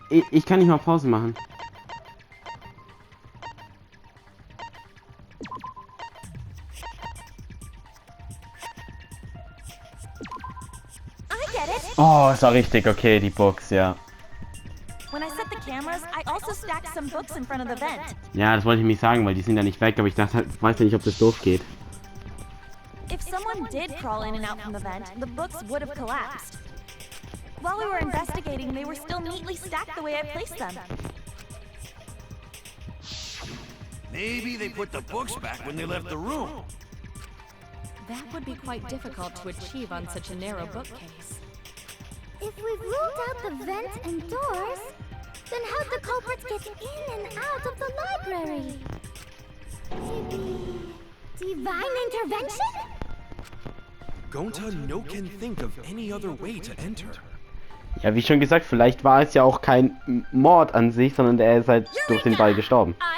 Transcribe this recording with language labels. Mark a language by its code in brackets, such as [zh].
[de] Ich kann nicht mal Pause machen. Oh, ist auch richtig, okay, die Books, ja. [en] When I set the cameras, I also stacked some books in front of the vent. [de] Ja, das wollte ich nicht sagen, weil die sind ja nicht weg, aber ich dachte, weiß ja nicht, ob das doof geht. [en] If someone did crawl in and out from the vent, the books would have collapsed. While we were investigating, they were still neatly stacked the way I placed them. Maybe they put the books back when they left the room. That would be quite difficult to achieve on such a narrow bookcase. If we've ruled out the vents and doors, then how'd the culprits get in and out of the library? Maybe divine intervention? Gonta no can think of any other way to enter. [de] Ja, wie schon gesagt, vielleicht war es ja auch kein Mord an sich, sondern er ist halt durch den Ball gestorben.